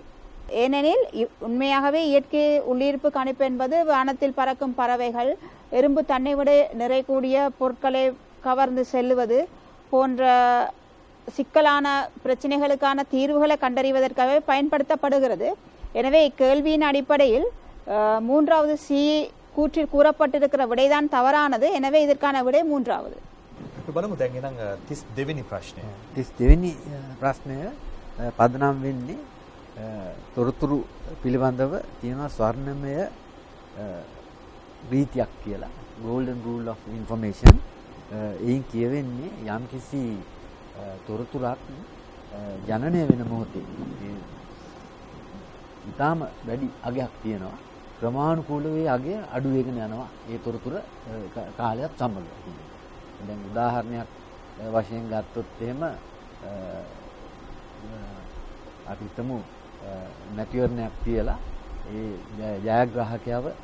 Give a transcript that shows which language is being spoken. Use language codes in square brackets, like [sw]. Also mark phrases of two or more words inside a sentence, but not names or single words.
[ta] ஏனெனில் உண்மையாகவே இயற்கை உள்ளிருப்பு கணிப்பு என்பது வானத்தில் பறக்கும் பறவைகள், எறும்பு தன்னை விட நிறைக்கூடிய பொருட்களை கவர்ந்து செல்லுவது போன்ற சிக்கலான பிரச்சனைகளுக்கான தீர்வுகளை கண்டறிவதற்காகவே பயன்படுத்தப்படுகிறது. எனவே இக்கேள்வியின் அடிப்படையில் மூன்றாவது சி கூற்றில் கூறப்பட்டிருக்கிற விடைதான் தவறானது. எனவே இதற்கான விடை மூன்றாவது. [si] බලමු දැන් එහෙනම් 32 වෙනි ප්‍රශ්නය. 32 වෙනි ප්‍රශ්නය පදනම් වෙන්නේ තොරතුරු පිළිබඳව තියෙන ස්වර්ණමය රීතියක් කියලා. [en] golden rule of information. [si] එයින් කියවෙන්නේ යම්කිසි තොරතුරක් ජනනය වෙන මොහොතේ ඊටාම වැඩි අගයක් තියෙනවා. ක්‍රමානුකූලව ඒ අගය අඩු වෙගෙන යනවා. ඒ තොරතුර කාලයක් සමග. දැන් උදාහරණයක් වශයෙන් ගත්තොත් එහෙම අපි හිතමු මැටියර්නයක් තියලා ඒ ජයග්‍රාහකයව